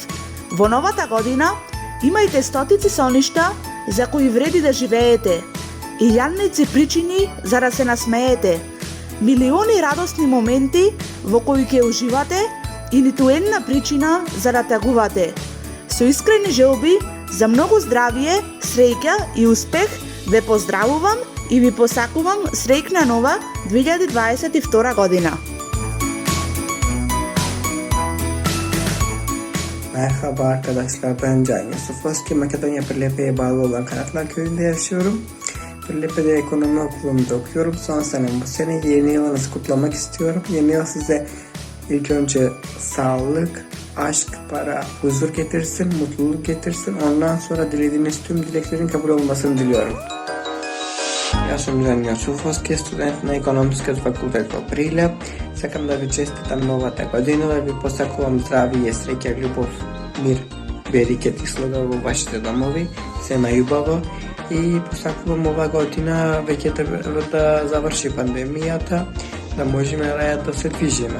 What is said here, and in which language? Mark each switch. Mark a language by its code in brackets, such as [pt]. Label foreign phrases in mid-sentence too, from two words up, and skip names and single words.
[mk] Во новата година имајте стотици соништа за кои вреди да живеете, илјадници причини за да се насмеете, милиони радосни моменти во кои ќе уживате и ниту една причина за да тагувате. Со искрени желби за многу здравие, среќа и успех ве поздравувам и ви посакувам среќна нова 2022 година. [tr] Merhaba arkadaşlar, ben Can Yusufoski. Makedonya Pirlepe'ye bağlı olan Kanatlar Köyü'nde yaşıyorum. Pirlepe'de ekonomi okulunda okuyorum. Son senem bu sene. Yeni yılınızı kutlamak istiyorum. Yeni yıl size ilk önce sağlık, aşk, para, huzur getirsin, mutluluk getirsin. Ondan sonra dilediğiniz tüm dileklerin kabul olmasını diliyorum. [mk] Јас сум Jan Јосуфовски, студент на Економскиот факултет во Прилеп. Сакам да ви честитам новата година, да ви посакувам здравие, среќа, љубов, мир, берекет и слога во вашите домови, се најубаво и посакувам ова година веќе да заврши пандемијата, да можеме да се движиме.